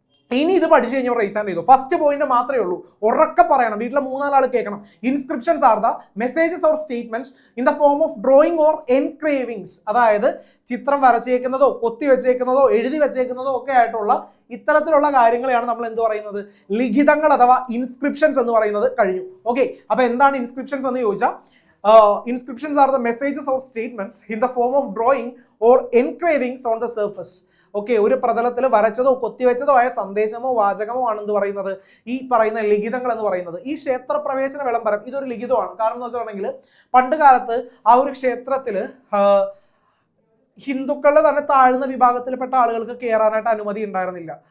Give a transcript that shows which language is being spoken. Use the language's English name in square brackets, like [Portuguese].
[Malayalam] ഇനി ഇത് പഠിച്ചു കഴിഞ്ഞാൽ റൈസ് ഹാൻഡ് ചെയ്തു. ഫസ്റ്റ് പോയിന്റ് മാത്രമേ ഉള്ളൂ, ഉറക്കെ പറയണം, വീട്ടിലെ 3-4 ആൾ കേൾക്കണം. [English] Inscriptions are the messages or statements in the form of drawing or engravings. [Malayalam] അതായത് ചിത്രം വരച്ചേക്കുന്നതോ കൊത്തി വെച്ചേക്കുന്നതോ എഴുതി വെച്ചേക്കുന്നതോ ഒക്കെ ആയിട്ടുള്ള ഇത്തരത്തിലുള്ള കാര്യങ്ങളെയാണ് നമ്മൾ എന്ത് പറയുന്നത്? ലിഖിതങ്ങൾ അഥവാ ഇൻസ്ക്രിപ്ഷൻസ് എന്ന് പറയുന്നത്. കഴിഞ്ഞു. ഓക്കെ, അപ്പൊ എന്താണ് ഇൻസ്ക്രിപ്ഷൻസ് എന്ന് ചോദിച്ചാൽ [English] inscriptions are the messages or statements in the form of drawing or engravings on the surface. [Malayalam] Okay, ഒരു പ്രതലത്തിൽ വരച്ചതോ കൊത്തിവെച്ചതോ ആയ സന്ദേശമോ വാചകമോ ആണെന്ന് പറയുന്നത് ഈ പറയുന്ന ലിഖിതങ്ങൾ എന്ന് പറയുന്നത്. ഈ ക്ഷേത്ര പ്രവേശന വിളംബരം ഇതൊരു ലിഖിതമാണ്. കാരണം എന്ന് വെച്ചിട്ടുണ്ടെങ്കിൽ പണ്ട് കാലത്ത് ആ ഒരു ക്ഷേത്രത്തിൽ ഹിന്ദുക്കളുടെ തന്നെ താഴ്ന്ന വിഭാഗത്തിൽപ്പെട്ട ആളുകൾക്ക് കയറാനായിട്ട് അനുമതി ഉണ്ടായിരുന്നില്ല.